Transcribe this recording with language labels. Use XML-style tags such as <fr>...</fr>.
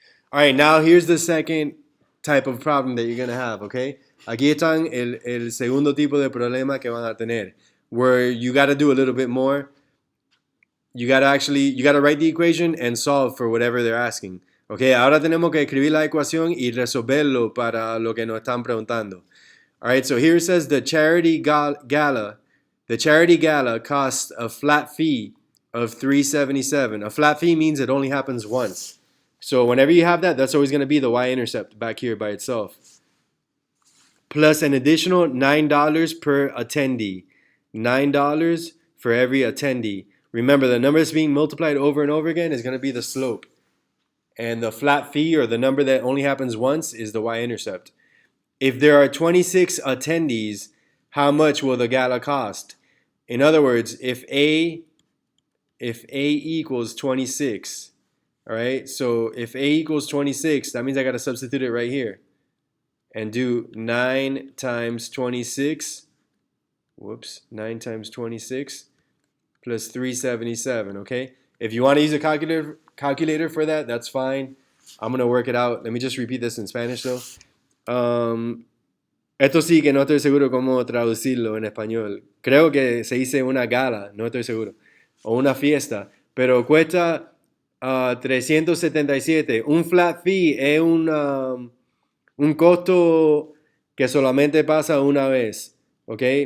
<en>All right, now here's the second type of problem that you're going to have, okay?</en> <es>Aquí están el segundo tipo de problema que van a tener,</es> <en>where you got to do a little bit more. You got to write the equation and solve for whatever they're asking.</en> <es>Okay, ahora tenemos que escribir la ecuación y resolverlo para lo que nos están preguntando.</es> <en>All right, so here it says the charity gala costs a flat fee of $377. A flat fee means it only happens once. So whenever you have that, that's always going to be the y-intercept back here by itself. Plus an additional $9 per attendee. $9 for every attendee. Remember, the number that's being multiplied over and over again is going to be the slope. And the flat fee, or the number that only happens once, is the y-intercept. If there are 26 attendees, how much will the gala cost? In other words, if A equals 26, all right? So if A equals 26, that means I got to substitute it right here and do 9 times 26. 9 times 26 plus 377, okay? If you want to use a calculator for that, that's fine. I'm going to work it out. Let me just repeat this in Spanish, though.</en> <es>Esto sí que no estoy seguro cómo traducirlo en español. Creo que se dice una gala, no estoy seguro. O una fiesta. Pero cuesta 377. Un flat fee es un costo que solamente pasa una vez. ¿Ok?</es>